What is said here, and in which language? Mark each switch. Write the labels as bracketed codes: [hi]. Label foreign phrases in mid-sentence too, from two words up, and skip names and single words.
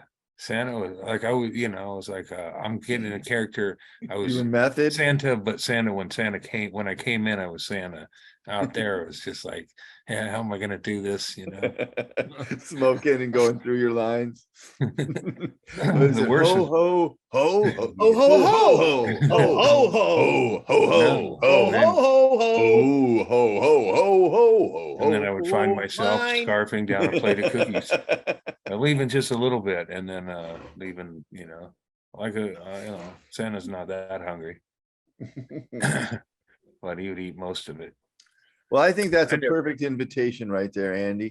[en] Santa was like, I was like, I'm getting a character. I was You were method? Santa, but when I came in, I was Santa. Out there, it was just like, yeah, how am I gonna do this? Smoking and going through your lines. The worst ho, is- ho, ho, ho, Ho, ho, ho. ho, Ho, ho, ho. ho, ho, ho, Ho, then- ho, ho, ho. ho, ho, ho, ho, ho, And then I would find myself mine. scarfing down a plate of cookies, leaving just a little bit, and then leaving, Santa's not that hungry, but he would eat most of it. Well, I think that's a I do. perfect invitation right there, Andy.